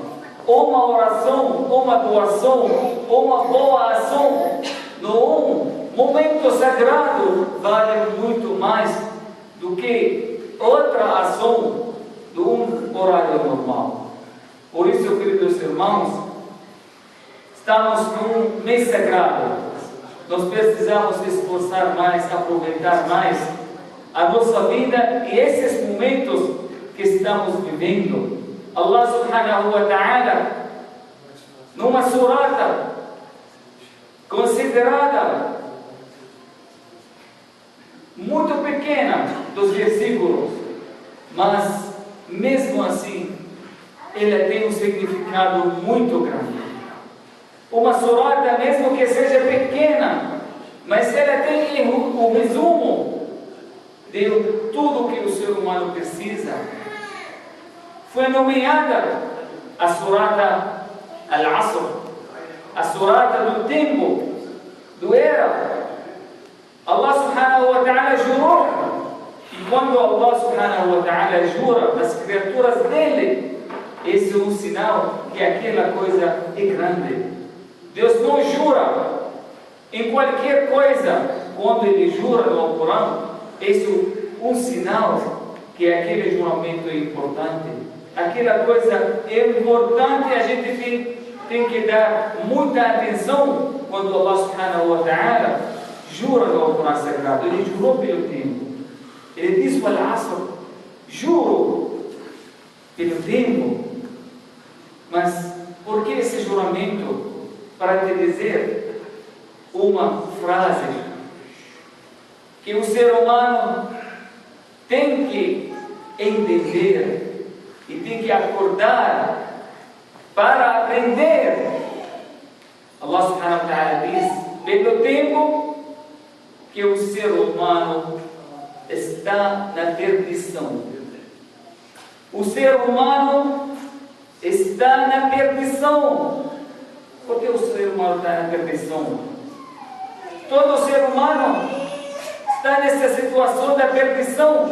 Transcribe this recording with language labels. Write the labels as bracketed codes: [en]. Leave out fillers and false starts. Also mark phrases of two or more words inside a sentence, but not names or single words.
[pt] Uma oração, uma doação, uma boa ação num momento sagrado vale muito mais do que outra ação de um horário normal. Por isso, queridos irmãos, estamos num mês sagrado. Nós precisamos esforçar mais, aproveitar mais a nossa vida e esses momentos que estamos vivendo. [ar] الله سبحانه وتعالى, [pt] numa surata considerada muito pequena dos versículos, mas mesmo assim ela tem um significado muito grande. Uma surata, mesmo que seja pequena, mas ela tem o resumo de tudo que o ser humano precisa. Foi nomeada a surata Al-Asr, a surata do tempo, do era, [ar] سبحانه وتعالى [pt] jura das criaturas dele, esse é um sinal que aquela coisa é grande. Deus não jura em qualquer coisa. Quando ele jura no Alcorão, esse é um sinal que aquele juramento é importante. Aquela coisa é importante, a gente tem que dar muita atenção quando [ar] الله سبحانه وتعالى [pt] jura no Alcorão Sagrado. Ele jurou pelo tempo. Ele diz para Al-Asr, juro pelo tempo. Mas por que esse juramento? Para te dizer uma frase que o ser humano tem que entender e tem que acordar para aprender. [ar] الله سبحانه وتعالى [pt] diz, pelo tempo que o ser humano está na perdição. O ser humano está na perdição. Por que o ser humano está na perdição? Todo ser humano está nessa situação da perdição.